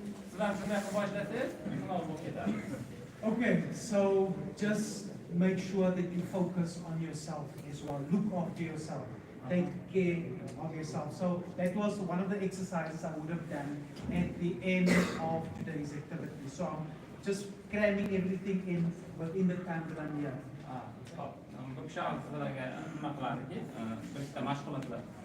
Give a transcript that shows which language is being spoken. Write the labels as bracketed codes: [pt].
[uz] Sizlar shunday qilib boshlasangiz, sinov bo'lib ketadi. [en] Okay, so just make sure that you focus on yourself as well. Look after yourself. Take care of yourself. So that was one of the exercises I would have done at the end of today's activity. So I'm just cramming everything in within the time that I'm here. [uz] Hop, bu kishi sizlarga nima qiladiki, bitta mashg'ulotlar.